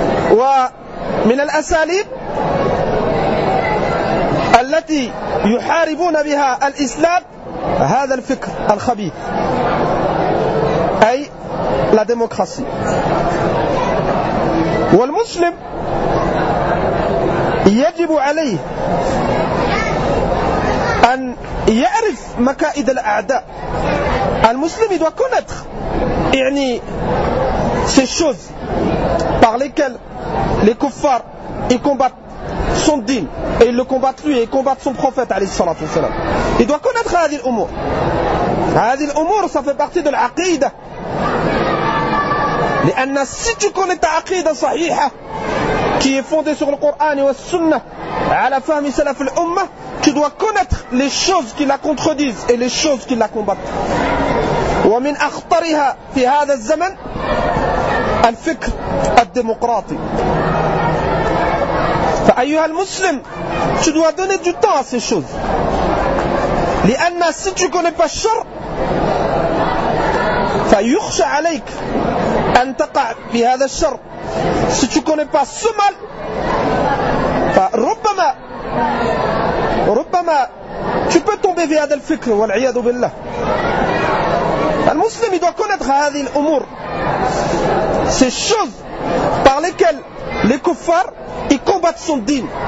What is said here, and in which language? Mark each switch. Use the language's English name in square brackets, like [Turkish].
[Arabic] ومن الأساليب التي يحاربون بها الإسلام هذا الفكر الخبيث أي لا ديموكراسي. والمسلم يجب عليه أن يعرف مكائد الأعداء. [French] المسلم doit connaître يعني ces choses par lesquelles les kuffar ils combattent son din et ils le combattent lui et ils combattent son prophète [Arabic] عليه الصلاة والسلام. [French] Il doit connaître [Arabic] هذه الأمور. هذه الأمور [French] ça fait partie de l'aqida. [Arabic] لأن [French] si tu connais ta aqida [Arabic] صحيحة [French] qui est fondée sur le Coran et la Sunna [Arabic] على فهم سلف الأمة, [French] tu dois connaître les choses qui la contredisent et les choses qui la combattent. [Arabic] ومن أخطرها في هذا الزمن الفكر الديمقراطي. فأيها المسلم [French] tu dois donner du temps à ces choses. [Arabic] لأن [French] si tu connais pas [Arabic] الشر فيخشى عليك أن تقع في هذا الشر. [French] Si tu connais pas ce mal [Arabic] فربما ربما [French] tu peux tomber [Arabic] في هذا الفكر والعياذ بالله. المسلم [French] doit connaître [Arabic] هذه الأمور, [French] ces choses par lesquelles les kuffars ils combattent son din.